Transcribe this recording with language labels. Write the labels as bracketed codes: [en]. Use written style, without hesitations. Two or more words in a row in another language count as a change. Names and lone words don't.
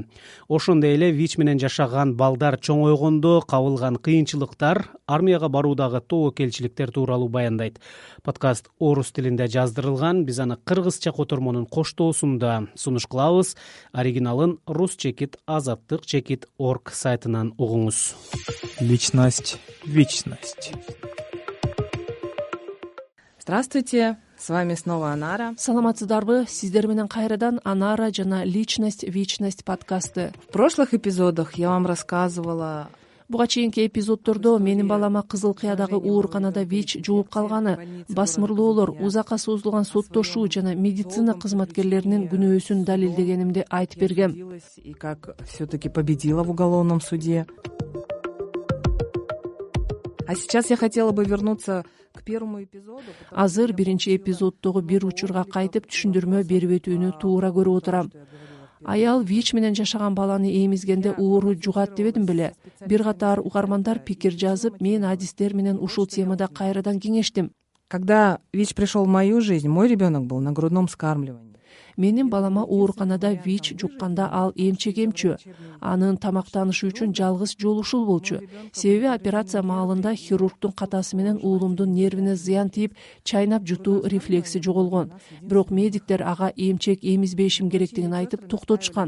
[ky] Ошондой эле ВИЧ менен жашаган балдар чоңойгондо кабылган кыйынчылыктар, армияга баруудагы тобокелчиликтер тууралуу баяндайт. Подкаст орус тилинде жаздырылган, биз аны кыргызча котормонун коштоосунда сунуш кылабыз. Оригиналын rus-azattyk.org сайтынан угуңуз. [ru] Личность Вичность. Здравствуйте, с вами снова Анара. [ky] Саламатсыздарбы, сиздер менен кайрадан Анара жана Личность Вичность подкасты. [ru] В прошлых эпизодах я вам рассказывала. [ky] Буга чейинки эпизоддордо менин балама Кызыл Кыядагы ооруканада ВИЧ жугуп калганы, басмырлоолор, узакка созулган соттошуу жана медицина кызматкерлеринин күнөөсүн далилдегенимди айтып бергем. [ru] И как все-таки победила в уголовном суде. А сейчас я хотела бы вернуться к первому эпизоду. [ky] Азыр биринчи эпизоддогу бир учурга кайтып түшүндүрмө берип өтүүнү туура көрүп отурам. Аял ВИЧ менен жашаган баланы эмизгенде оору жугат дебедим беле. Бир катар угармандар пикир жазып, мен адистер менен ушул темада кайрадан кеңештим. [ru] Когда ВИЧ пришел в мою жизнь, мой ребенок был на грудном вскармливании. [ky] Менин балама ооруканада ВИЧ жукканда ал эмчек эмчү. Анын тамактанышы үчүн жалгыз жол ушул болчу. Себеби операция маалында хирургдун катасы менен уулумдун нервине зыян тийип, чайнап жутуу рефлекси жоголгон. Бирок медиктер ага эмчек эмизбешим керектигин айтып токтотушкан.